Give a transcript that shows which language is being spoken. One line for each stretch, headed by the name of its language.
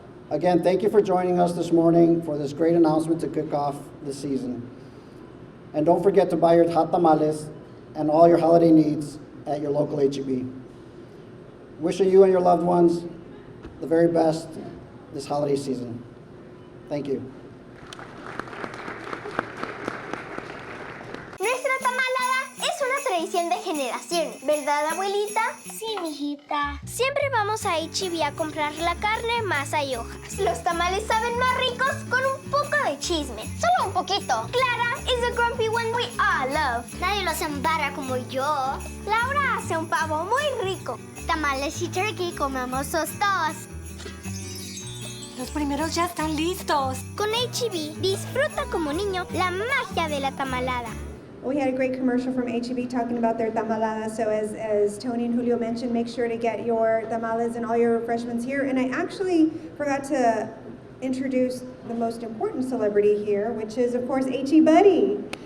English: Again, thank you for joining us this morning for this great announcement to kick off the season. And don't forget to buy your hot tamales and all your holiday needs at your local HEB. Wishing you and your loved ones the very best this holiday season. Thank you.
Spanish: Nuestra tamalada es una tradición de generación, ¿verdad, abuelita? Sí, mijita. Siempre vamos a HEB a comprar la carne, masa y hojas. Los tamales saben más ricos con un poco de chisme. Solo un poquito.
English: Clara is a grumpy one we all love.
Spanish: Nadie los embarra como yo. Laura hace un pavo muy rico. Tamales y turkey comemos los dos. Los primeros ya están listos. Con HEB, disfruta como niño la magia de la tamalada.
English: We had a great commercial from HEB talking about their tamalada. So as Tony and Julio mentioned, make sure to get your tamales and all your refreshments here. And I actually forgot to introduce the most important celebrity here, which is, of course, HE Buddy.